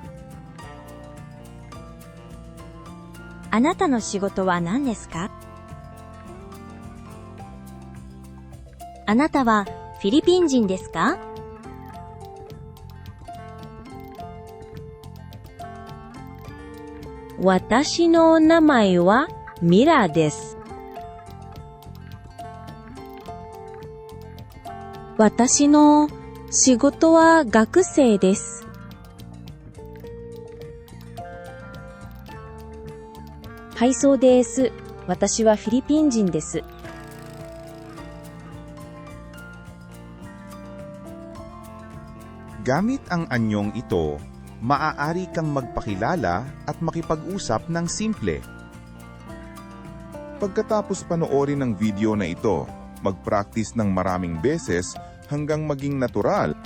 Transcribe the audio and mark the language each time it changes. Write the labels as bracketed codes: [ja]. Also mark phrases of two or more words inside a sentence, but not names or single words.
[ja] あなたの仕事は何ですか? あなたはフィリピン人ですか? 私の名前はミラです。私の仕事は学生です。はい、そうです。私はフィリピン人です。 [tl] Gamit ang anyong ito, maaari kang magpakilala at makipag-usap ng simple. Pagkatapos panoorin ng video na ito, mag-practice ng maraming beses hanggang maging natural.